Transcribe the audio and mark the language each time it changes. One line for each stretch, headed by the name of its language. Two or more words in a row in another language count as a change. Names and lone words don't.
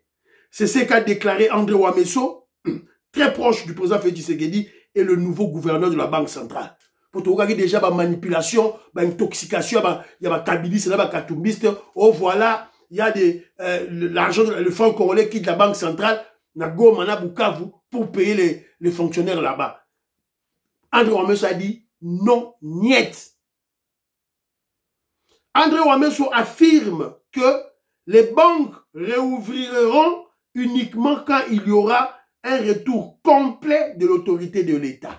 French: C'est ce qu'a déclaré André Wameso, très proche du président Félix Tshisekedi et le nouveau gouverneur de la banque centrale. Pour te regarder déjà la manipulation, l'intoxication, il y a des kabilistes, des katumbistes, oh voilà, il y a l'argent, le franc congolais quitte la banque centrale, na Goma, na Bukavu, pour payer les fonctionnaires là-bas. André Wameso a dit non, niet. André Wameso affirme que les banques réouvriront uniquement quand il y aura un retour complet de l'autorité de l'État.